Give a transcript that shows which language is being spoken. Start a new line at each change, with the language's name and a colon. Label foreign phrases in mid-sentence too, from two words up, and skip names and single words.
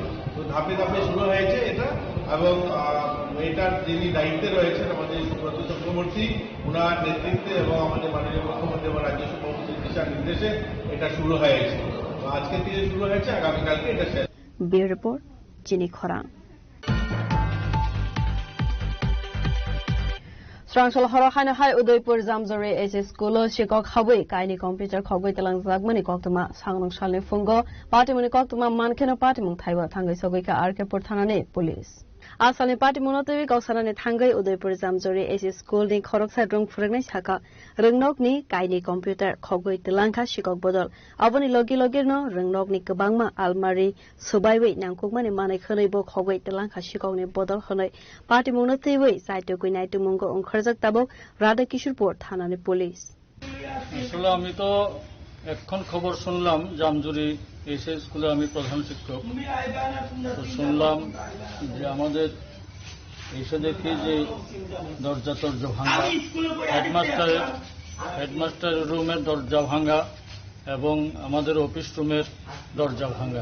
Bangla: তো ধাপে ধাপে শুরু হয়েছে এটা, এবং এটার যিনি দায়িত্বে রয়েছেন আমাদের সুব্রত চক্রবর্তী, ওনার নেতৃত্বে এবং আমাদের মাননীয় মুখ্যমন্ত্রী এবং রাজ্য সভাপতির দিশা নির্দেশে এটা শুরু হয়েছে। তো আজকে থেকে শুরু হয়েছে, আগামীকালকে এটা শেষ।
English: Bureau report
Kok Borok: চিনি খরাং Srangshal Horohana Hai Udaipur Zamzore SS School Shikok Habui Kaini Computer Khogoi Telang Zagmani Koktuma Sangnong Shalni Fungo Patimuni Koktuma Mankeno Patimung Thaiwa Thangai Sogoika Arkepur Thanane Police Asali Patimuno Tewi Goksanane Thangai Udaipur Zamzore SS School ni Khoroksa Drong Furangnai Saka Rengnok ni Kaini Computer Khogoi Telangka Shikok Bodol Aboni Logi Logirno Rengnok ni Kebangma Almari Subaiwi Nangkukmani Manai Khonaibo Khogoi Telangka Shikok ni Bodol Khonai Patimuno Tewi Saitokui Naitumungo Ongkharzak Tabo Radha Kishurpur Thanane Police
Bangla: আসলে আমি তো এখন খবর শুনলাম জামজুরি এসএস স্কুলে আমি প্রধান শিক্ষক, তো শুনলাম যে আমাদের এসে দেখি যে দরজা ভাঙা, হেডমাস্টারের রুমের দরজা ভাঙা এবং আমাদের অফিস রুমের দরজা ভাঙা।